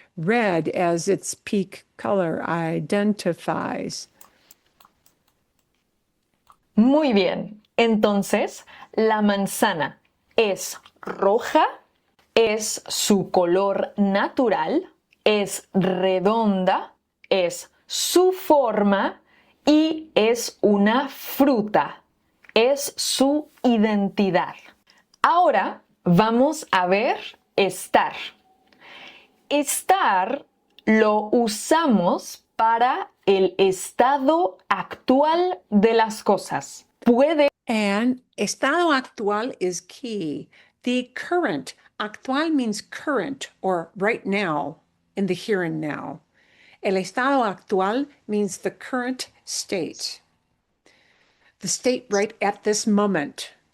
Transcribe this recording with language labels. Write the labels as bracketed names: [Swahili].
[English] Red as its peak color identifies. [Spanish] Muy bien. Entonces, la manzana es roja, es su color natural, es redonda, es su forma y es una fruta. Es su identidad. Ahora vamos a ver estar. Estar lo usamos para el estado actual de las cosas. Puede. [English] And estado actual is key. The current, actual means current or right now, in the here and now. El estado actual means the current state. The state right at this moment.